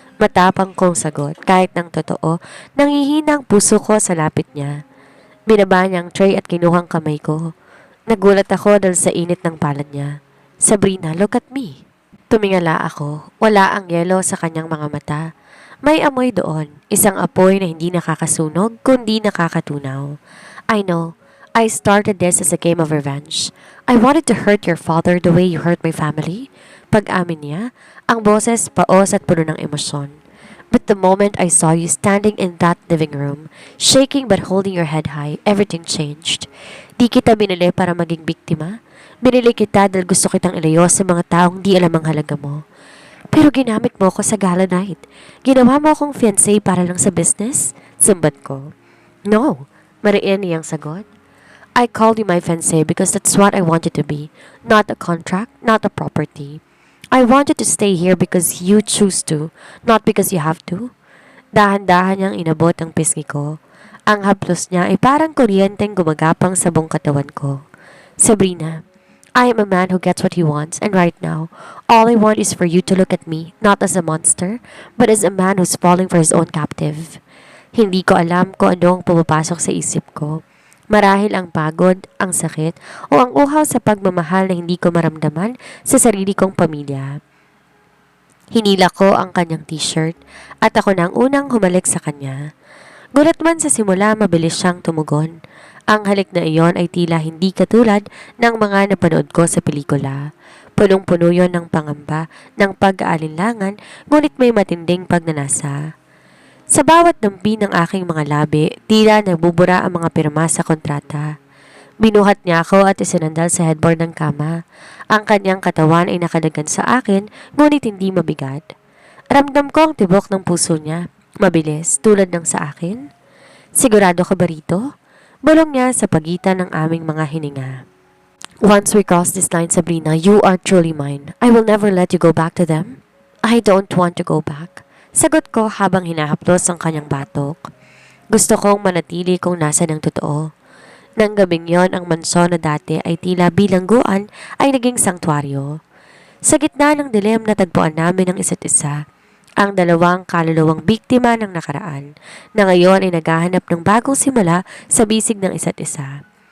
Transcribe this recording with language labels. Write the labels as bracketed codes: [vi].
[tl] Matapang kong sagot, kahit ng totoo, nangihina ang puso ko sa lapit niya. Binaba niya ang tray at kinuhang kamay ko. Nagulat ako dahil sa init ng palad niya. Sabrina, [en] look at me. [tl] Tumingala ako. Wala ang yelo sa kanyang mga mata. May amoy doon, isang apoy na hindi nakakasunog, kundi nakakatunaw. [en] I know, I started this as a game of revenge. I wanted to hurt your father the way you hurt my family. [tl] Pag-amin niya, ang boses paos at puno ng emosyon. [en] But the moment I saw you standing in that living room, shaking but holding your head high, everything changed. [tl] Di kita binili para maging biktima. Binili kita dahil gusto kitang ilayo sa mga taong di alam ang halaga mo. Pero ginamit mo ko sa gala night. Ginawa mo akong fiancé para lang sa business? Sumbat ko. No, mariin niyang sagot. [en] I called you my fiancé because that's what I wanted to be. Not a contract, not a property. I wanted to stay here because you choose to, not because you have to. [tl] Dahan-dahan niyang inabot ang pisngi ko. Ang haplos niya ay parang kuryenteng gumagapang sa buong katawan ko. Sabrina, [en] I am a man who gets what he wants, and right now, all I want is for you to look at me, not as a monster, but as a man who's falling for his own captive. [tl] Hindi ko alam kung anong pumapasok sa isip ko. Marahil ang pagod, ang sakit, o ang uhaw sa pagmamahal na hindi ko maramdaman sa sarili kong pamilya. Hinila ko ang kanyang t-shirt at ako na ang unang humalik sa kanya. Gulat man sa simula, mabilis siyang tumugon. Ang halik na iyon ay tila hindi katulad ng mga napanood ko sa pelikula. Punong-puno yon ng pangamba, ng pag-aalinlangan, ngunit may matinding pagnanasa. Sa bawat dampi ng aking mga labi, tila nagbubura ang mga pirma sa kontrata. Binuhat niya ako at isinandal sa headboard ng kama. Ang kanyang katawan ay nakadagan sa akin, ngunit hindi mabigat. Ramdam ko ang tibok ng puso niya, mabilis, tulad ng sa akin. Sigurado ka ba rito? Bulong niya sa pagitan ng aming mga hininga. [en] Once we cross this line, Sabrina, you are truly mine. I will never let you go back to them. I don't want to go back. [tl] Sagot ko habang hinahaplos ang kanyang batok. Gusto kong manatili kung nasa ng totoo. Nang gabing yon, ang mansyon na dati ay tila bilangguan ay naging sanktuaryo. Sa gitna ng dilim na tagpuan namin ng isa't isa, ang dalawang kaluluwang biktima ng nakaraan na ngayon ay naghahanap ng bagong simula sa bisig ng isa't isa.